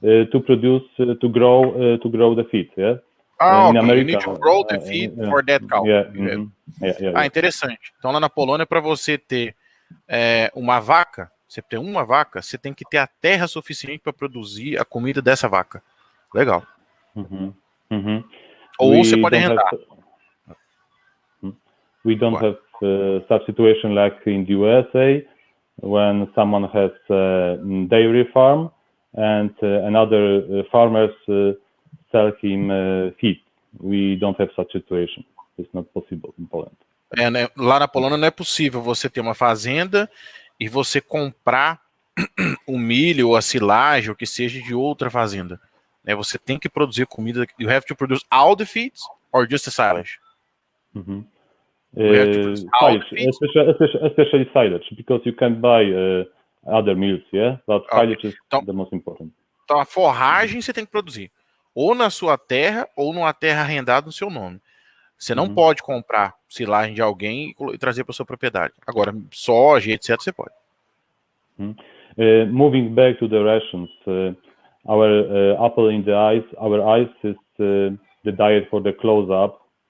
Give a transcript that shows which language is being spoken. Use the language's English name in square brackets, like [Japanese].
[English] to produce, to grow the feed. Yeah. Okay. You need to grow the feed for that cow. [Portuguese] Interessante. Então lá na Polônia, para você ter uma vaca, você ter uma vaca, você tem que ter a terra suficiente para produzir a comida dessa vaca. Legal. Ou você pode arrendar. [English] We don't have such situation like in the USA, when someone has a dairy farm and another farmers sell him feed. We don't have such situation. It's not possible in Poland. [Portuguese] Né? Lá na Polônia não é possível você ter uma fazenda e você comprar o milho ou a silagem, ou que seja, de outra fazenda. Né? Você tem que produzir comida. [English] You have to produce all the feeds or just the silage? Silage, especially silage, because you can buy other meals, yeah? But silage is the most important. [Portuguese] Então a forragem você tem que produzir ou na sua terra ou numa terra arrendada no seu nome. Você não pode comprar silagem de alguém e trazer para sua propriedade. Agora, soja, etc, você pode. [English] Moving back to the rations, our apple in the eyes, our eyes is the diet for the close-up.